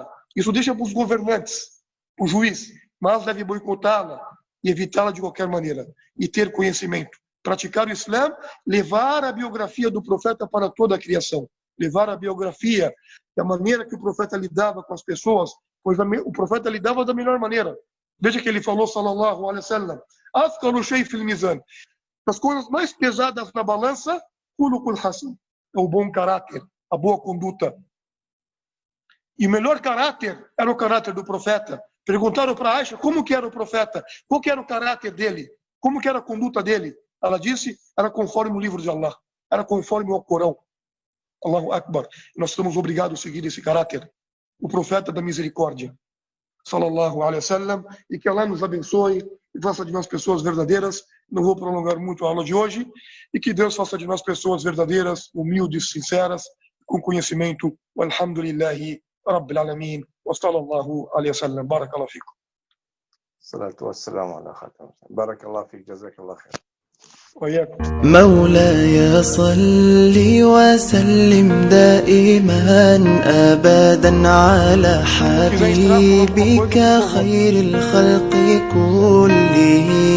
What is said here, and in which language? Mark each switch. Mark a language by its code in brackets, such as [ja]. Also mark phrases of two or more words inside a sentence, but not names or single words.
[pt] Isso deixa para os governantes, o juiz, mas deve boicotá-la e evitá-la de qualquer maneira. E ter conhecimento. Praticar o Islã, levar a biografia do profeta para toda a criação. Levar a biografia, da maneira que o profeta lidava com as pessoas, pois o profeta lidava da melhor maneira. Veja que ele falou, [ar] صلى الله عليه وسلم، أثقل شيء في الميزان. [pt] As coisas mais pesadas na balança, [ar] الخلق الحسن, [pt] é o bom caráter, a boa conduta. E o melhor caráter era o caráter do profeta. Perguntaram para Aisha como que era o profeta, qual que era o caráter dele, como que era a conduta dele. Ela disse, era conforme o livro de Allah, era conforme o Corão. [ar] الله أكبر. [pt] Nós estamos obrigados a seguir esse caráter. O profeta da misericórdia. [ar] صلى الله عليه وسلم. [pt] E que Allah nos abençoe e faça de nós pessoas verdadeiras Não vou prolongar muito a aula de hoje e que Deus faça de nós pessoas verdadeiras, humildes, sinceras, com conhecimento. [ar] والحمد لله رب العالمين. وصلى الله عليه وسلم. بارك الله فيكم. الصلاة والسلام على خاتم. بارك الله فيك، جزاك الله خير. [pt] مولاي صل وسلم دائما أبدا على حبيبك خير الخلق كلهم.